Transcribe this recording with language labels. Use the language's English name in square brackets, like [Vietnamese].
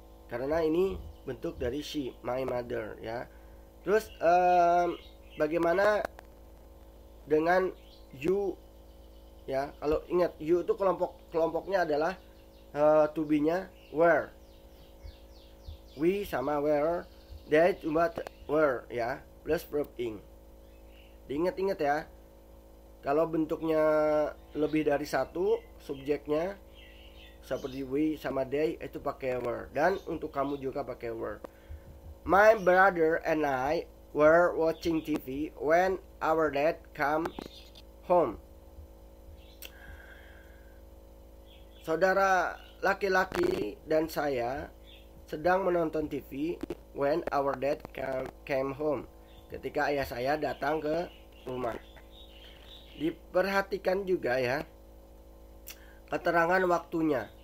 [Indonesian] Karena ini bentuk dari [English] she, my mother, [Indonesian] ya. Terus bagaimana dengan you, ya? Kalau ingat, you itu kelompoknya adalah to be-nya were. We sama were, they cuma were, ya, [English] plus verb ing. [Indonesian] Diingat-ingat, ya. Kalau bentuknya lebih dari satu subjeknya, seperti we sama they, itu pakai were. Dan untuk kamu juga pakai were. [English] My brother and I were watching TV when our dad come home. [Indonesian] Saudara laki-laki dan saya sedang menonton TV [English] when our dad came home. [Indonesian] Ketika ayah saya datang ke rumah. Diperhatikan juga ya keterangan waktunya.